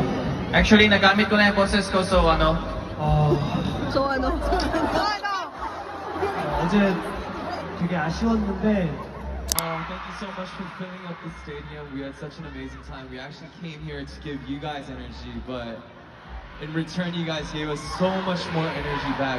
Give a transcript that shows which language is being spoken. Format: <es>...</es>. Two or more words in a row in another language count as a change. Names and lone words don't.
<tl>Actually, nagamit ko na yung boses ko, so ano, So, ano?</tl> <ko>어제 되게 아쉬웠는데,</ko> <en>Thank you so much for filling up the stadium. We had such an amazing time. We actually came here to give you guys energy, but in return, you guys gave us so much more energy back.</en>